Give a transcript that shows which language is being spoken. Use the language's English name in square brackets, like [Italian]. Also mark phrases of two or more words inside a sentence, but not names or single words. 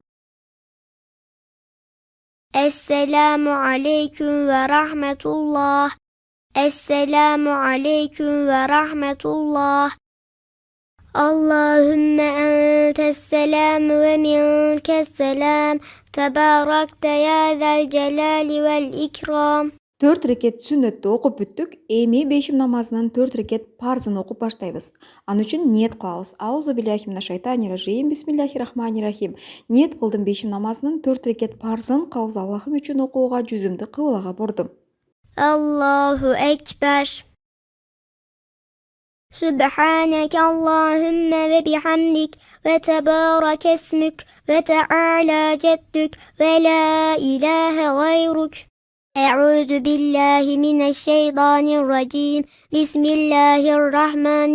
[Arabic] السلام عليكم ورحمة الله السلام عليكم ورحمة الله اللهم أنت السلام ومنك السلام تباركت يا ذا الجلال والإكرام [Kyrgyz] 4 reket sünnetті оқып бүттік. Эми бешим намазынан 4 reket парзын оқып баштайбыз. Аны үчүн ниет кылабыз. [Arabic] أعوذ بالله من الشيطان الرجيم. بسم الله الرحمن الرحيم. [Kyrgyz] Ниет кылдым бешим намазынан 4 reket парзын калыс Аллахым үчүн окууга жүзүмдү кыблага бурдум. [Arabic] الله أكبر. سبحانك اللهم وبحمدك وتبارك اسمك وتعالى جدك ولا إله غيرك أعوذ بالله من الشيطان الرجيم بسم الله الرحمن